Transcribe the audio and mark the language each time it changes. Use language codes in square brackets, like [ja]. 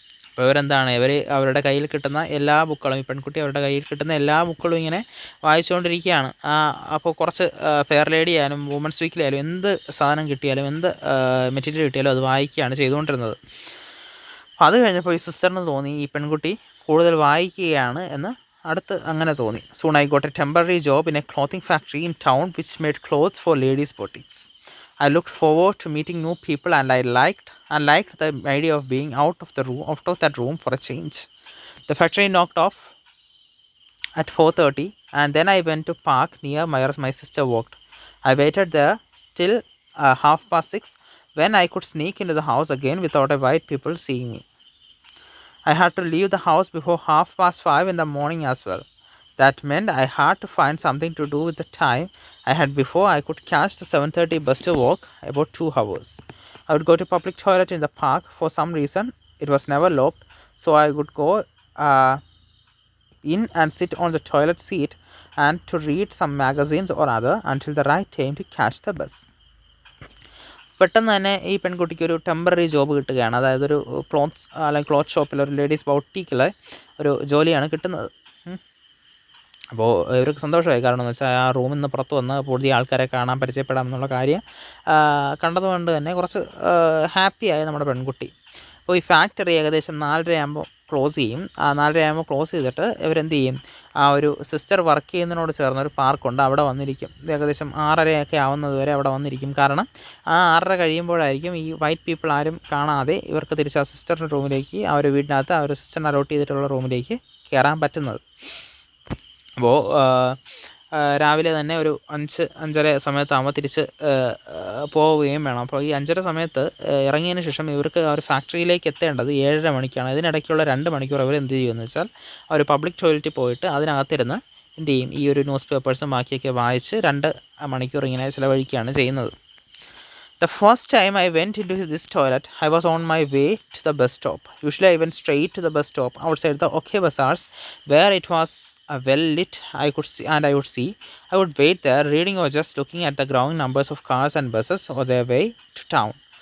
[ml] അപ്പോൾ ഇവരെന്താണ്, അവരുടെ കയ്യിൽ കിട്ടുന്ന എല്ലാ ബുക്കുകളും, ഈ പെൺകുട്ടി അവരുടെ കയ്യിൽ കിട്ടുന്ന എല്ലാ ബുക്കുകളും ഇങ്ങനെ വായിച്ചുകൊണ്ടിരിക്കുകയാണ്. അപ്പോൾ കുറച്ച് ഫെയർ ലേഡി ആയാലും വുമൻസ് വീക്കിലി ആയാലും എന്ത് സാധനം കിട്ടിയാലും എന്ത് മെറ്റീരിയൽ കിട്ടിയാലും അത് വായിക്കുകയാണ് ചെയ്തുകൊണ്ടിരുന്നത്. അപ്പോൾ അത് കഴിഞ്ഞപ്പോൾ ഈ സിസ്റ്ററിന് തോന്നി ഈ പെൺകുട്ടി കൂടുതൽ വായിക്കുകയാണ് എന്ന് അടുത്ത് അങ്ങനെ തോന്നി. [en] Soon I got a temporary job in a clothing factory in town which made clothes for ladies' boutiques. I looked forward to meeting new people, and I liked the idea of being out of that room for a change. The factory knocked off at 4:30, and then I went to park near where my sister worked. I waited there till 6:30 when I could sneak into the house again without a white people seeing me. I had to leave the house before 5:30 in the morning as well. That meant I had to find something to do with the time I had before I could catch the 7:30 bus to walk about 2 hours. I would go to public toilet in the park. For some reason, it was never locked, so I would go in and sit on the toilet seat and to read some magazines or other until the right time to catch the bus. [ml] പെട്ടെന്ന് തന്നെ ഈ പെൺകുട്ടിക്ക് ഒരു [en] temporary job [ml] കിട്ടുകയാണ്. അതായത് ഒരു cloth ഷോപ്പിൽ, ഒരു ലേഡീസ് ബൗട്ടീക്കിലെ ഒരു ജോലിയാണ് കിട്ടുന്നത്. അപ്പോൾ ഇവർക്ക് സന്തോഷമായി. കാരണം എന്ന് വെച്ചാൽ ആ റൂമിൽ നിന്ന് പുറത്ത് വന്ന് പുതിയ ആൾക്കാരെ കാണാൻ പരിചയപ്പെടാം എന്നുള്ള കാര്യം കണ്ടതുകൊണ്ട് തന്നെ കുറച്ച് ഹാപ്പിയായി നമ്മുടെ പെൺകുട്ടി. അപ്പോൾ ഈ ഫാക്ടറി ഏകദേശം 4:30 ആകുമ്പോൾ ക്ലോസ് ചെയ്യും. 4:30 ആകുമ്പോൾ ക്ലോസ് ചെയ്തിട്ട് ഇവരെന്ത് ചെയ്യും, ആ ഒരു സിസ്റ്റർ വർക്ക് ചെയ്യുന്നതിനോട് ചേർന്നൊരു പാർക്കുണ്ട്, അവിടെ വന്നിരിക്കും. ഏകദേശം 6:30 ആവുന്നത് വരെ അവിടെ വന്നിരിക്കും. കാരണം ആ 6:30 കഴിയുമ്പോഴായിരിക്കും ഈ [en] white people [ml] ആരും കാണാതെ ഇവർക്ക് തിരിച്ച് ആ സിസ്റ്ററിൻ്റെ റൂമിലേക്ക്, ആ ഒരു വീടിനകത്ത് ആ ഒരു സിസ്റ്ററിനെ അലോട്ട് ചെയ്തിട്ടുള്ള റൂമിലേക്ക് കയറാൻ പറ്റുന്നത്. അപ്പോൾ രാവിലെ തന്നെ ഒരു 5:30 സമയത്താകുമ്പോൾ തിരിച്ച് പോവുകയും വേണം. അപ്പോൾ ഈ 5:30 സമയത്ത് ഇറങ്ങിയതിന് ശേഷം ഇവർക്ക് ആ ഒരു ഫാക്ടറിയിലേക്ക് എത്തേണ്ടത് 7:30 മണിക്കാണ്. ഇതിനിടയ്ക്കുള്ള 2 മണിക്കൂർ അവർ എന്ത് ചെയ്യുമെന്ന് വെച്ചാൽ ആ ഒരു പബ്ലിക് ടോയ്ലറ്റിൽ പോയിട്ട് അതിനകത്തിരുന്ന് എന്ത് ചെയ്യും, ഈ ഒരു ന്യൂസ് പേപ്പേഴ്സും ബാക്കിയൊക്കെ വായിച്ച് 2 മണിക്കൂർ ഇങ്ങനെ ചിലവഴിക്കുകയാണ് ചെയ്യുന്നത്. [en] The first time I went into this toilet, I was on my way to the bus stop. Usually I went straight to the bus stop outside the OK Bazaars, where it was well lit. I would see. I would wait there, reading or just looking at the growing numbers of cars and buses on their way to town.